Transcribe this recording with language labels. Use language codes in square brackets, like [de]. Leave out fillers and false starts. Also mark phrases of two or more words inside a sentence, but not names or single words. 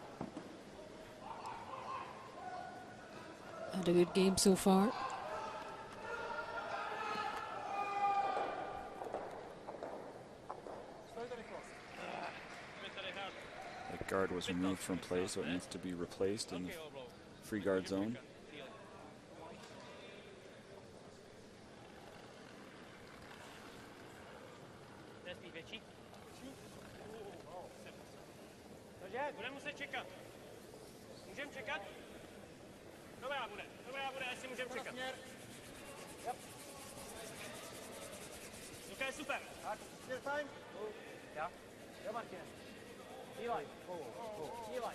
[en] Had a good game so far. The guard was removed from play, so it needs to be replaced in the free guard zone. [cs] Budeme muset čekat. Můžeme čekat? Dobrá bude, jestli můžeme čekat. Ok, super. [en] Time. [de] Ja. Ja, Martin. Eli. Eli.